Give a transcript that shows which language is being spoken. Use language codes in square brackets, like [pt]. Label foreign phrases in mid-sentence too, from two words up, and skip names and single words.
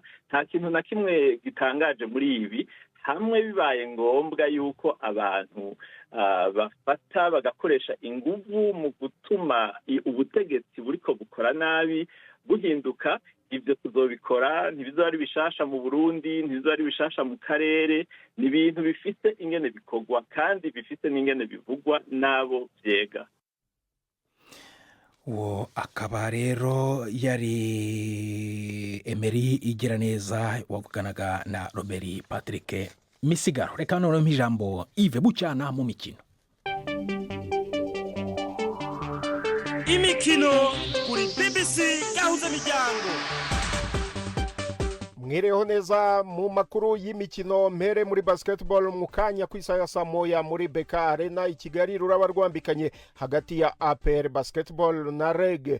[rn] Nta kintu na kimwe gitangaje muri ibi. Hamwe bibaye ngombwa yuko abantu bafata bagakoresha inguvu mu gutuma ubutegetsi buriko bukora nabi buhinduka, ibyo tuzobikora, ntibizoba ari bishasha mu Burundi, ntibizoba ari bishasha mu karere, ni ibintu bifite ingene bikorwa kandi bifite n'ingene bivugwa n'abo vyega. [rw] uwo akaba rero yari Emery Igiraneza wavuganaga na Robert Patrick Misigaro. Reka noneho ijambo Yves Bucyana mu mikino. Imikino kuri BBC gahuza miryango. [rn] Mwireho neza mu makuru y'imikino, mpere muri basketball mu kanya kw'isaya saa moya muri BK Arena i Kigali ruraba rwambikanye hagati ya APR Basketball na REG.